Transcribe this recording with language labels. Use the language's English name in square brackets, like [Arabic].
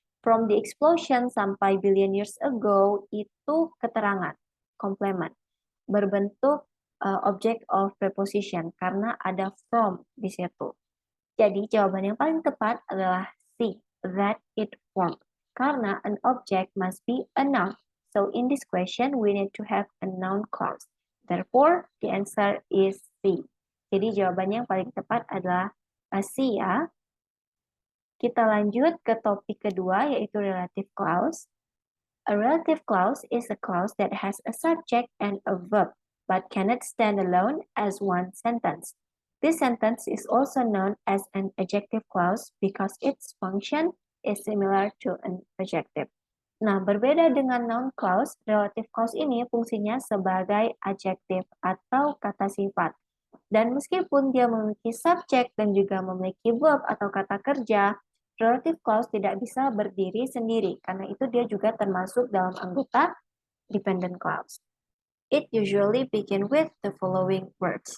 [English] From the explosion [Indonesian] sampai [English] billion years ago [Indonesian] itu keterangan, komplement, berbentuk [English] object of preposition [Indonesian] karena ada [English] from [Indonesian] di situ. Jadi jawaban yang paling tepat adalah C, [English] that it formed. [Indonesian] Karena [English] an object must be a noun. So in this question, we need to have a noun clause. Therefore, the answer is C. [Indonesian] Jadi jawabannya yang paling tepat adalah C ya. Kita lanjut ke topik kedua, yaitu relative clause. [English] A relative clause is a clause that has a subject and a verb, but cannot stand alone as one sentence. This sentence is also known as an adjective clause because its function is similar to an adjective. [Indonesian] Nah, berbeda dengan noun clause, relative clause ini fungsinya sebagai adjektif atau kata sifat. Dan meskipun dia memiliki subjek dan juga memiliki verb atau kata kerja, relative clause tidak bisa berdiri sendiri, karena itu dia juga termasuk dalam anggota dependent clause. [English] It usually begin with the following words.